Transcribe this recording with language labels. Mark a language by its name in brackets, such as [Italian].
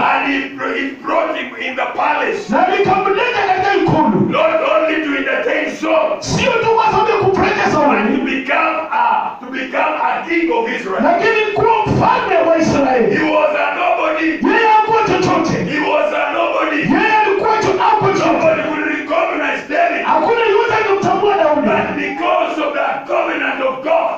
[English] And it brought him in the palace. [Swahili] Na likamleta katika ikulu. [English] Not only to entertain Saul. [Swahili] Sio tu kwa sababu ya kupendeza watu. [English] To become a king of Israel. [Swahili] Lakini kuwa mfalme wa Israeli. [English] He was a nobody. [Swahili] Yeye hakuwa chochote. [English] He was a nobody. [Swahili] Yeye alikuwa chochote. [English] Nobody will recognize David. [Swahili] Hakuna yule angemtambua Daudi. [English] But because of the covenant of God.